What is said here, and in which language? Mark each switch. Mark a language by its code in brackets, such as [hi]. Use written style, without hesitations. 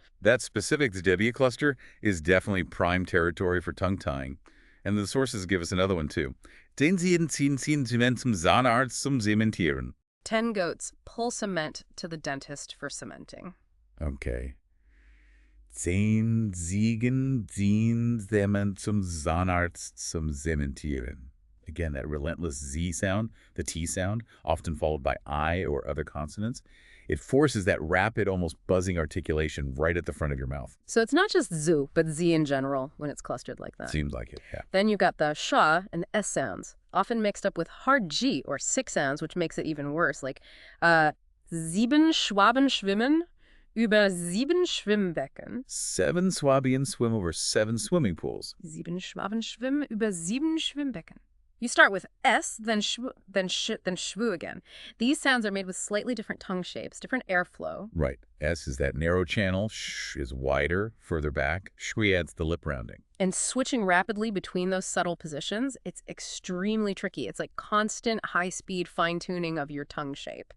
[en] That specific W cluster is definitely prime territory for tongue tying. And the sources give us another one, too. [de] 10 Zement zum Zahnarzt zum Zementieren. [en] 10 goats pull cement to the dentist for cementing. Okay. [de] 10 Ziegen ziehen Zement zum Zahnarzt zum Zementieren. [en] Again, that relentless Z sound, the T sound, often followed by I or other consonants. It forces that rapid, almost buzzing articulation right at the front of your mouth. So it's not just zoo, but Z in general when it's clustered like that. Seems like it, yeah. Then you've got the sh and S sounds, often mixed up with hard G or sick sounds, which makes it even worse, like [de] sieben Schwaben schwimmen, über 7 Schwimmbecken. [en] 7 Swabians swim over 7 swimming pools. [de] 7 Schwaben schwimmen über 7 Schwimmbecken. [en] You start with S, then schw, then sh, then schwu again. These sounds are made with slightly different tongue shapes, different airflow. Right. S is that narrow channel. Sh is wider, further back. Shui adds the lip rounding. And switching rapidly between those subtle positions, it's extremely tricky. It's like constant high-speed fine-tuning of your tongue shape.